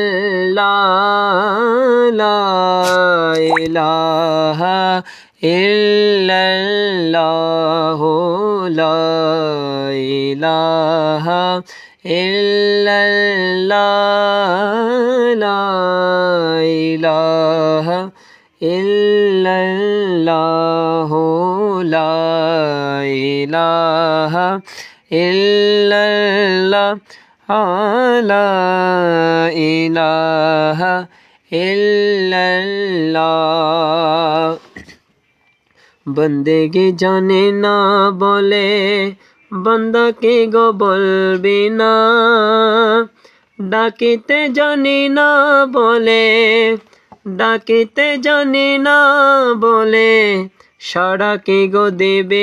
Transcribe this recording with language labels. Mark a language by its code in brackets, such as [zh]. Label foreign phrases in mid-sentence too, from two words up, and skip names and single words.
[ar] اللہ لا الہ الا اللہ لا الہ الا اللہ لا الہ الا اللہ لا الہ الا اللہ لا الہ الا اللہ [bn] بندگی জানে না বলে বান্দাকে গো বলবি না ডাকিতে জানি না বলে ডাকিতে জানি না বলে সাড়া কি গো দেবে